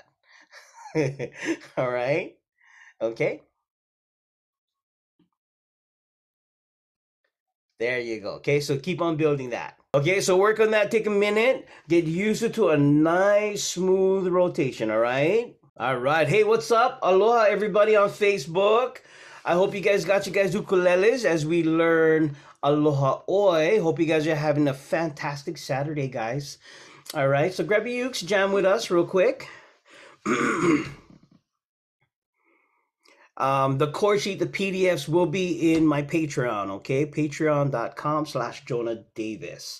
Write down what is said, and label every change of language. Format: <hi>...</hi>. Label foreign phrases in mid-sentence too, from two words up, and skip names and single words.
<en>All right, okay, there you go. Okay, so keep on building that. Okay, so work on that, take a minute, get used to a nice smooth rotation. All right, hey, what's up? Aloha everybody on Facebook. I hope you guys got ukuleles as we learn Aloha ʻOe. Hope you guys are having a fantastic Saturday, guys. All right, so grab your ukes, jam with us real quick. The chord sheet, the PDFs will be in my Patreon, okay? Patreon.com/Jonah Davis.</en>